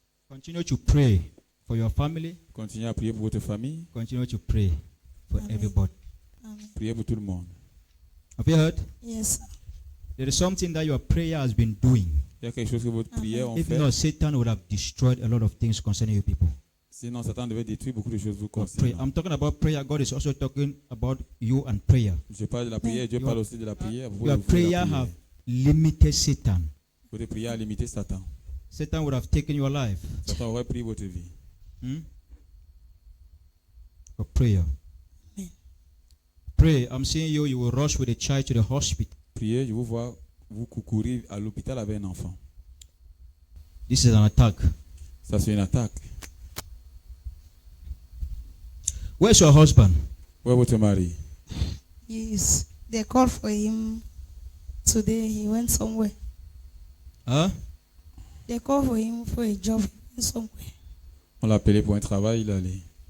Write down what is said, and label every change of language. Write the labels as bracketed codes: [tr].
[en] Continue to pray for your family. [fr] Continuez à prier pour votre famille. [en] Continue to pray for Amen. everybody. Amen. [fr] Priez pour tout le monde. [en] Have you heard? Yes, sir. There is something that your prayer has been doing. [fr] Il y a quelque chose que votre prière en [en] If [fr] fait. [en] not, Satan would have destroyed a lot of things concerning you people. [fr] Sinon, Satan devait détruire beaucoup de choses vous [en] God pray. [fr] concernant. [en] I'm talking about prayer. God is also talking about you and prayer. [fr] Je parle de la prière et Dieu parle aussi de la prière. Vous [en] Your [fr] pouvez faire la prière. [en] have limited Satan. [fr] Votre prière a limité Satan. [en] Satan would have taken your life. [fr] Satan aurait pris votre vie. [en] For prayer. Amen. Pray. I'm seeing you. You will rush with a child to the hospital. [fr] Priez, je vous vois vous courir à l'hôpital avec un enfant. [en] This is an attack. [fr] Ça, c'est une attaque. [en] Where's your husband? [fr] Où est votre mari? [en] Yes. They called for him today. He went somewhere. Huh? They called for him for a job. He went somewhere. [fr] On l'a appelé pour un travail, il est allé.